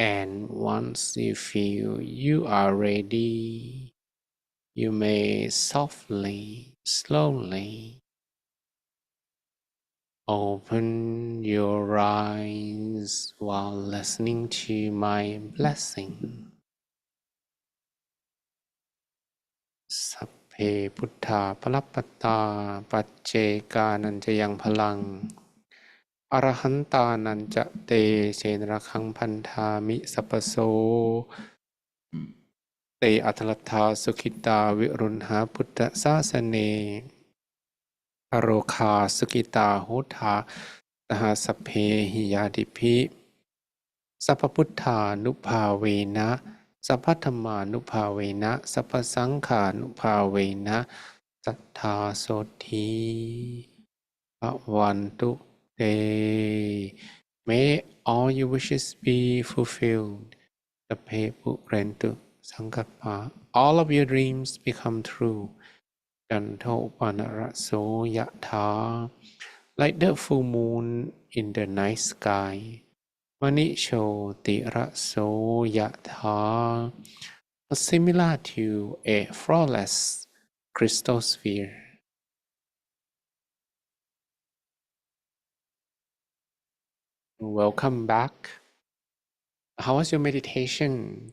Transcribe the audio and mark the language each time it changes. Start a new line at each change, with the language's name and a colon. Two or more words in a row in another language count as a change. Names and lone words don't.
English: And once you feel you are ready, you may softly, slowly open your eyes while listening to my blessing.
Pali: สัพเพพุทธาภลัปปตาปัจเจกานันจะยังพลังอรหันตานันจะเตเชนระคังพันธามิสัพพโส เตอัตถลัทธาสุขิตาวิรุณหาพุทธศาสเนอโรคาสุขิตาโหทาสหสัพเพหิยาติภิสัพพพุทธานุภาเวนะสัพพธัมมานุภาเวนะสัพพสังฆานุภาเวนะสัทธาโสธีภวันตุเต
English: May all your wishes be fulfilled.
Pali: Sappe purentu sankappa.
English: All of your dreams become true.
Pali: Janto panaraso yatha.
English: Like the full moon in the night sky.
Pali: Manisho tiraso yatha.
English: Similar to a flawless crystal sphere. Welcome back. How was your meditation?